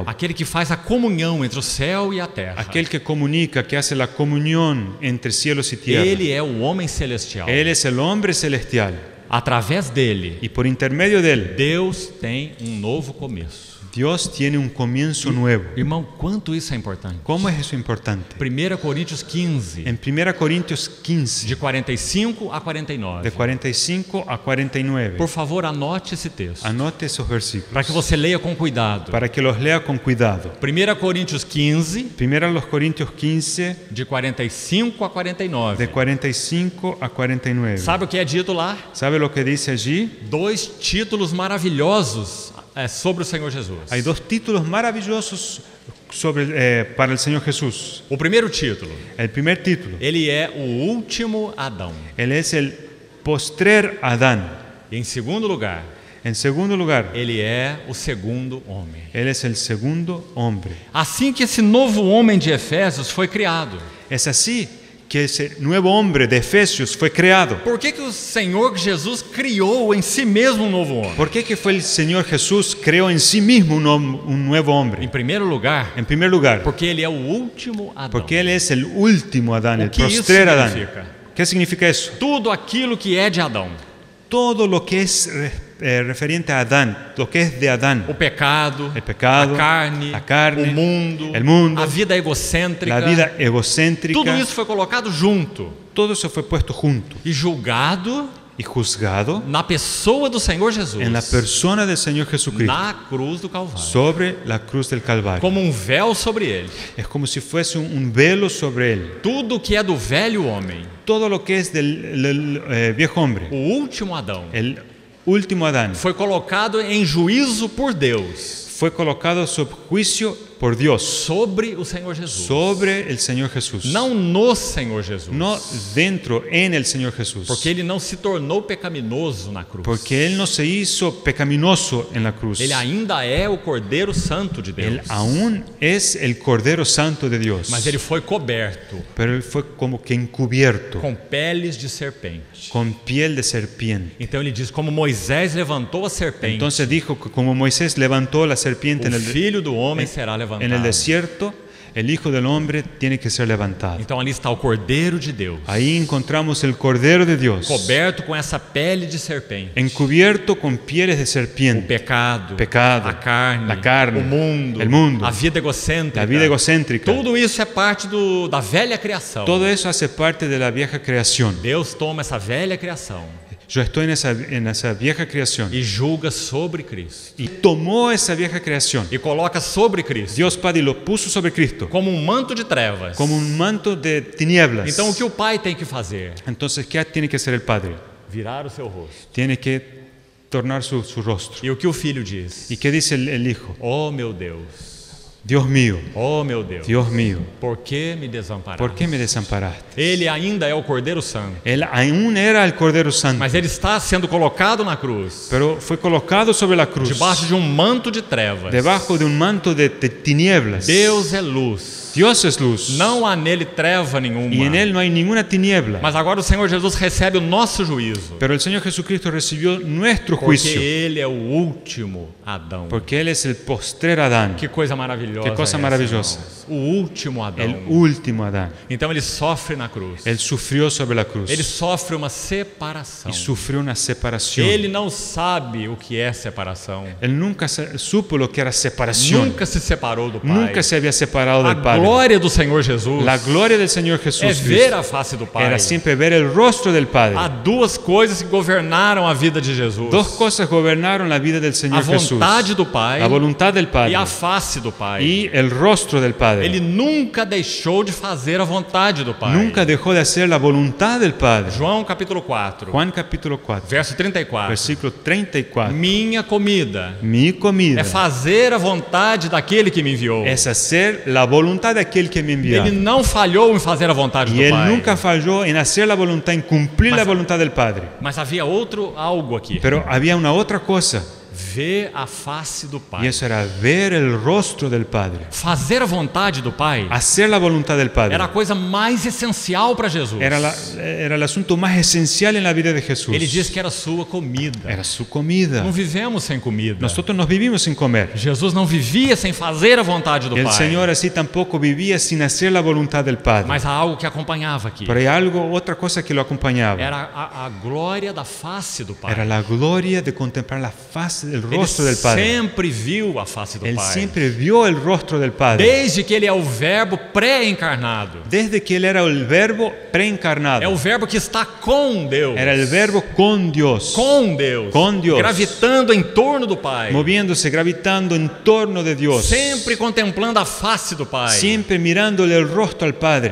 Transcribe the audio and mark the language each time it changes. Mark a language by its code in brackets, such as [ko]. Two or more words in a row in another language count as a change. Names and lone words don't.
[pt] aquele que faz a comunhão entre o céu e a terra. [es] aquel que comunica, que hace la comunión entre cielos y tierra. [pt] Ele é o homem celestial. [es] Él es el hombre celestial [pt] Através dele, [es] y por intermedio de Él, [pt] Deus tem novo começo. [es] Dios tiene un comienzo nuevo. [pt] Irmão, quanto isso é importante. [es] ¿Cómo es eso importante? [pt] 1 Coríntios 15, [es] En 1 Corintios 15, [pt] de 45 a 49. [es] de 45 a 49, [pt] Por favor, anote esse texto, [es] anote esos versículos [pt] para que você leia com cuidado. [es] para que los lea con cuidado. [pt] 1 Coríntios 15, [es] Primero los Corintios 15, [pt] de 45 a 49. [es] de 45 a 49. [pt] Sabe o que é dito lá? [es] ¿Sabe lo que dice allí? [pt] Dois títulos maravilhosos sobre o Senhor Jesus. [es] Hay dos títulos maravillosos para el Señor Jesús. [pt] O primeiro título, [es] El primer título, [pt] ele é o último Adão. [es] Él es el postrer Adán. [pt] E em segundo lugar, [es] En segundo lugar, [pt] ele é o segundo homem. [es] Él es el segundo hombre. [pt] Assim que esse novo homem de Efésios foi criado. [es] Es así que ese nuevo hombre de Efesios fue creado. [pt] Por que o Senhor Jesus criou em si mesmo um novo homem? [es] ¿Por qué que fue el Señor Jesús creó en sí mismo un nuevo [pt] Em [es] hombre? [pt] primeiro lugar, [es] En primer lugar, [pt] porque ele é o último Adão. [es] porque Él es el último Adán, el [pt] que isso [es] postrer Adán. [pt] significa? [es] ¿Qué significa eso? [pt] Tudo aquilo que é de Adão. [es] Todo lo que es referente a Adán, lo que es de Adán, [pt] O pecado, [es] el pecado, [pt] a carne, [es] el [pt] o mundo, a vida egocêntrica. [es] la vida egocéntrica, [pt] Tudo isso foi colocado junto [es] todo eso fue puesto junto [pt] e julgado [es] y juzgado [pt] na pessoa do Senhor Jesus, [es] en la persona del Señor Jesucristo [pt] na cruz do Calvário, [es] sobre la cruz del Calvario. [pt] como um véu sobre ele. [es] Es como si fuese un velo sobre él. [pt] Tudo que é do velho homem, [es] Todo lo que es del viejo hombre, [pt] o último Adão, [es] el último Adán, [pt] foi colocado em juízo por Deus [es] fue colocado sob juicio por Dios [pt] sobre o Senhor Jesus. [es] sobre el Señor Jesús. [pt] Não no Senhor Jesus. [es] No dentro, en el Señor Jesús. [pt] Porque ele não se tornou pecaminoso na cruz. [es] Porque Él no se hizo pecaminoso en la cruz. [pt] Ele ainda é o Cordeiro Santo de Deus. [es] Él aún es el Cordero Santo de Dios. [pt] Mas ele foi coberto [es] Pero Él fue como que encubierto [pt] com peles de serpente. [es] con piel de serpiente. [pt] Então ele diz, como Moisés levantou a serpente, [es] Entonces dijo que como Moisés levantó la serpiente [pt] o Filho do Homem será levantado. [es] en el desierto, el Hijo del Hombre tiene que ser levantado. [pt] Então ali está o Cordeiro de Deus, [es] Ahí encontramos el Cordero de Dios, [pt] coberto com essa pele de serpente. [es] encubierto con pieles de [pt] O [es] serpiente, [pt] pecado, [es] pecado, [pt] a carne, [es] la carne, [pt] o mundo, [es] el mundo, [pt] a vida egocêntrica. [es] la vida egocéntrica. [pt] Tudo isso é parte da velha criação. [es] Todo eso hace parte de la vieja creación. [pt] Deus toma essa velha criação [es] Yo estoy en esa vieja creación [pt] e julga sobre Cristo. [es] y tomó esa vieja creación. [pt] E coloca sobre Cristo [es] Dios Padre lo puso sobre Cristo [pt] como um manto de trevas. [es] como un manto de tinieblas. [pt] Então o que o pai tem que fazer? [es] Entonces, ¿qué tiene que hacer el Padre? [pt] Virar o seu rosto. [es] Tiene que tornar su rostro. [pt] E o que o filho diz? [es] ¿Y qué dice el Hijo? [pt] Oh meu Deus, [es] Dios mío, [pt] Oh, meu Deus, [es] Dios mío, [pt] por que me desamparaste? [es] ¿por qué me desamparaste? [pt] Ele ainda é o Cordeiro Santo, [es] Él aún era el Cordero Santo, [pt] mas ele está sendo colocado na cruz, [es] pero fue colocado sobre la cruz, [pt] debaixo de um manto de trevas. [es] debajo de un manto de tinieblas. [pt] Deus é luz, [es] Dios es luz, [pt] não há nele treva nenhuma. [es] y en Él no hay ninguna tiniebla. [pt] Mas agora o Senhor Jesus recebe o nosso juízo, [es] Pero el Señor Jesucristo recibió nuestro [pt] porque [es] juicio, [pt] ele é o último Adão. [es] porque Él es el postrer Adán, [pt] Que coisa maravilhosa. Que coisa é essa, maravilhosa. irmãos. O último Adão. [es] el último Adán. [pt] Então ele sofre na cruz. [es] Él sufrió sobre la cruz [pt] Ele sofre uma separação. [es] y sufrió una separación. [pt] Ele não sabe o que é separação. [es] Él nunca supo lo que era separación. [pt] Nunca se separou do Pai. [es] Nunca se había separado [pt] A [es] del Padre. [pt] glória do Senhor Jesus [es] La gloria del Señor [pt] é [es] Jesús [pt] ver [es] Cristo [pt] a face do Pai. [es] era siempre ver el rostro del Padre. [pt] Há duas coisas que governaram a vida de Jesus: [es] Dos cosas gobernaron la vida del [pt] a [es] Señor Jesús: [pt] vontade do Pai [es] la voluntad del [pt] e [es] Padre [pt] a face do Pai. [es] y el rostro del Padre. [pt] Ele nunca deixou de fazer a vontade do Pai. [es] Nunca dejó de hacer la voluntad del Padre. [pt] João capítulo 4, [es] Juan capítulo 4, [pt] verso 34. [es] versículo 34. [pt] Minha comida [es] Mi comida [pt] é fazer a vontade daquele que me enviou. [es] es hacer la voluntad de aquel que me envió. [pt] Ele não falhou em fazer a vontade [es] Y [pt] do [es] Él [pt] Pai. [es] nunca falló en hacer la voluntad, en cumplir la voluntad del Padre. [pt] Mas havia algo aqui. [es] Pero había una otra cosa, [pt] Ver a face do [es] y [pt] Pai. [es] eso era ver el rostro del Padre. [pt] Fazer a vontade do Pai [es] Hacer la voluntad del Padre [pt] era a coisa mais essencial para Jesus. [es] era el asunto más esencial en la vida de Jesús. [pt] Ele diz que era sua comida. [es] Era su comida. [pt] Não vivemos sem comida. [es] Nosotros nos vivimos sin comer. [pt] Jesus não vivia sem fazer a vontade do [es] El [pt] Pai. [es] Señor así tampoco vivía sin hacer la voluntad del Padre. [pt] Mas há algo que acompanhava aqui. [es] Pero hay otra cosa que lo acompañaba. [pt] Era a glória da face do Pai. [es] Era la gloria de contemplar la faz, el [pt] Ele [es] rostro del Padre. [pt] sempre viu a face do [es] Él [pt] Pai. [es] siempre vio el rostro del Padre. [pt] Desde que ele é o verbo pré-encarnado. [es] Desde que Él era el verbo preencarnado. [pt] É o verbo que está com Deus. [es] Era el verbo con Dios. [pt] Com Deus. Com Deus. Gravitando em torno do Pai. [es] Moviéndose, gravitando en torno de Dios. [pt] Sempre contemplando a face do Pai. [es] Siempre mirándole el rostro al Padre.